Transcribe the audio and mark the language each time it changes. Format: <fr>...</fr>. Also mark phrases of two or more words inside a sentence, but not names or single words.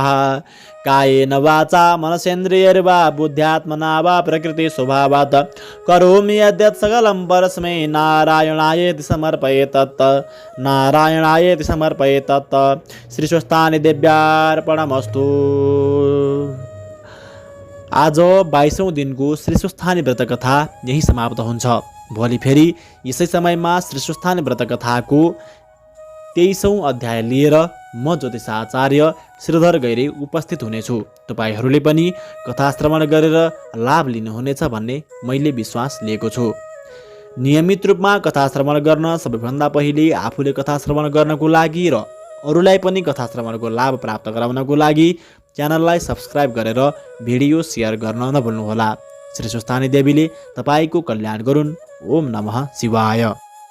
<sa>कायेन वाचा मनसेन्द्रियैर्वा बुद्ध्यात्मना वा प्रकृति स्वभावात् करोमि यद्यत् सकलं परस्मै नारायणायेति समर्पयेत् नारायणायेति समर्पयेत्। श्रीस्वस्थानी देव्यार्पणमस्तु।</sa> <ne>आज 22औं दिनको श्रीस्वस्थानी व्रतकथा यही समाप्त हुन्छ। भोलि फेरि यसै समयमा श्रीस्वस्थानी व्रतकथाको 23औं अध्याय लिएर म ज्योतिष आचार्य श्रीधर गैरे उपस्थित हुनेछु। तपाईहरूले पनि कथा श्रवण गरेर लाभ लिनुहुनेछ भन्ने मैले विश्वास लिएको छु। नियमित रूपमा कथा श्रवण गर्न सबैभन्दा पहिले आफूले कथा श्रवण गर्नको लागि र अरूलाई पनि कथा श्रवणको लाभ प्राप्त गराउनको लागि च्यानललाई सब्स्क्राइब गरेर भिडियो सेयर गर्न नभुल्नुहोला। श्री स्वस्थानी देवीले तपाईँको कल्याण गरून्।</ne> <sa>ओम नमः शिवाय।</sa>